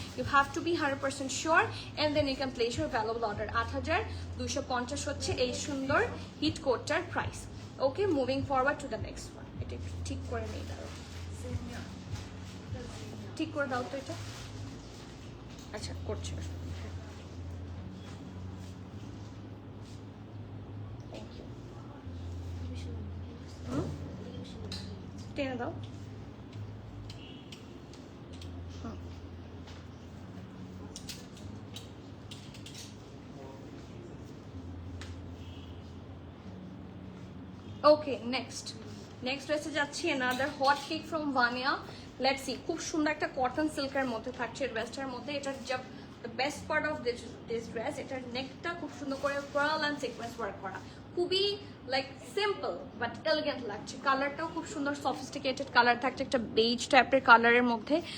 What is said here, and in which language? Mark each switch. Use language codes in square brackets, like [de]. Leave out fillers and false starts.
[en] You have to be 100% sure and then you can place your valuable order. [bn] 8,250 হচ্ছে এই সুন্দর hit কোটটার price. Okay, moving forward to the next one. এটা একটু ঠিক করে নেই, দাঁড়াও, ঠিক করে দাও তো এটা। আচ্ছা করছে, থ্যাংক ইউ। টেনে দাও। ওকে, নেক্সট ড্রেসে যাচ্ছি, another hot cake from Vania. Let's see, খুব সুন্দর একটা কটন সিল্কের মধ্যে থাকছে ড্রেসটার মধ্যে। এটার যা the best part of this dress, এটার নেকটা খুব সুন্দর করে পার্ল এন্ড সিকোয়েন্স ওয়ার্ক করা, খুবই লাইক সিম্পল বাট এলিগেন্ট লাগছে। কালারটাও খুব সুন্দর সফিস্টিকেটেড কালার থাকছে, একটা বেজ টাইপের কালারের মধ্যে।